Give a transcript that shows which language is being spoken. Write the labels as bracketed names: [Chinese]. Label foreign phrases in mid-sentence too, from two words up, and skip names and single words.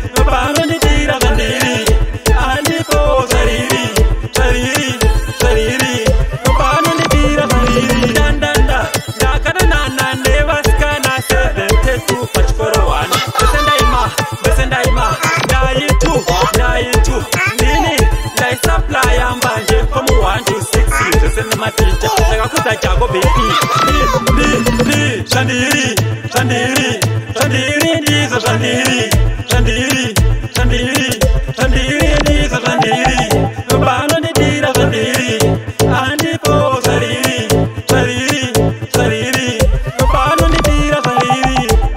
[Shona] Vanondidira Shandiri, andipo Shandiri, Shandiri, Shandiri, vanondidira Shandiri. Ndandanda, ndakadanana nevasikana seventy-two pachikoro one. Vese ndaima, vese ndaima, ndai two, ndai two. Ndini, ndai supply mbanje [English] from one to six. [Shona] Vese nematicha, ndakakudza chako baby. Ndi, ndi, ndi, Shandiri, Shandiri, Shandiri, ndizo Shandiri, Shandiri, Shandiri, Shandiri, ndizo Shandiri. Vanondidira Shandiri, andipo Shandiri, Shandiri, Shandiri, vanondidira Shandiri.